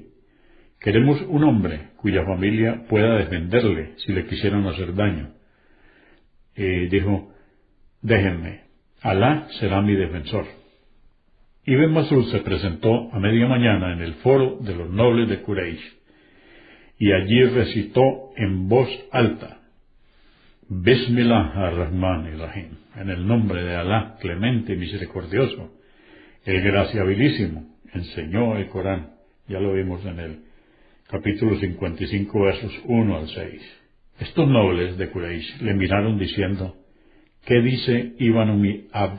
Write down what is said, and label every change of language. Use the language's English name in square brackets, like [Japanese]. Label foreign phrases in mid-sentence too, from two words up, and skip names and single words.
[Spanish] Queremos un hombre cuya familia pueda defenderle si le quisieran hacer daño. Dijo, déjenme, Alá será mi defensor. Ibn Masud se presentó a media mañana en el foro de los nobles de Quraysh y allí recitó en voz alta, [Arabic] بسم الله الرحمن الرحيم, [Spanish] en el nombre de Alá, clemente y misericordioso, el graciabilísimo, enseñó el Corán. Ya lo vimos en el capítulo 55, versos 1 al 6. Estos nobles de Quraysh le miraron diciendo, ¿qué dice Ibn Umi Abd?